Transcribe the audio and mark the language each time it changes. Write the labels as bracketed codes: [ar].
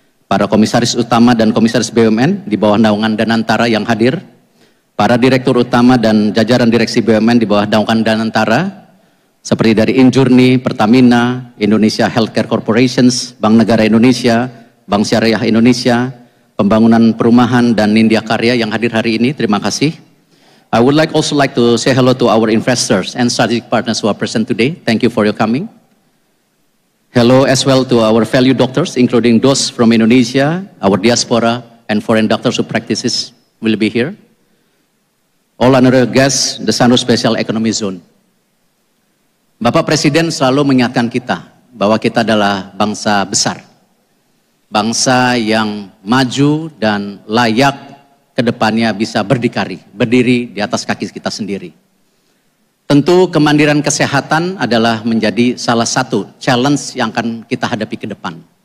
[id] para komisaris utama dan komisaris BUMN di bawah naungan Danantara yang hadir, para direktur utama dan jajaran direksi BUMN di bawah naungan Danantara, seperti dari Injurni, Pertamina, Indonesia Healthcare Corporations, Bank Negara Indonesia, Bank Syariah Indonesia, Pembangunan Perumahan, dan Nindya Karya yang hadir hari ini. Terima kasih. [en] I would also like to say hello to our investors and strategic partners who are present today. Thank you for your coming. Hello as well to our value doctors, including those from Indonesia, our diaspora, and foreign doctors who practices will be here. All honorary guests, the Sanur Special Economic Zone. [id] Bapak Presiden selalu mengingatkan kita bahwa kita adalah bangsa besar, bangsa yang maju dan layak ke depannya bisa berdiri di atas kaki kita sendiri. Tentu kemandirian kesehatan adalah menjadi salah satu challenge yang akan kita hadapi ke depan.